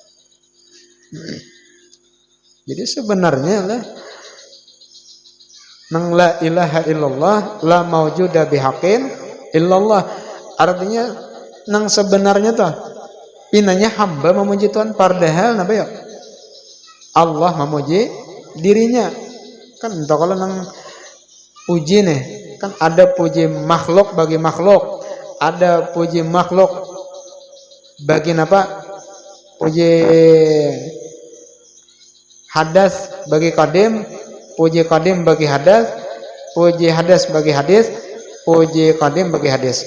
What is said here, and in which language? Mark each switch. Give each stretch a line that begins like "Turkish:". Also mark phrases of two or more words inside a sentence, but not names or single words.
Banjar: Jadi sebenarnya lah nang
Arabic: la ilaha illallah la maujuda bihaqin illallah,
Banjar: artinya nang sebenarnya tuh pinanya hamba memuji Tuhan, padahal napa ya Allah memuji dirinya. Kan entah kalau nang puji nih kan ada puji makhluk bagi makhluk, ada puji makhluk bagi apa, puji hadas bagi kadim, puji kadim bagi hadas, puji hadas bagi hadis, puji kadim bagi hadis.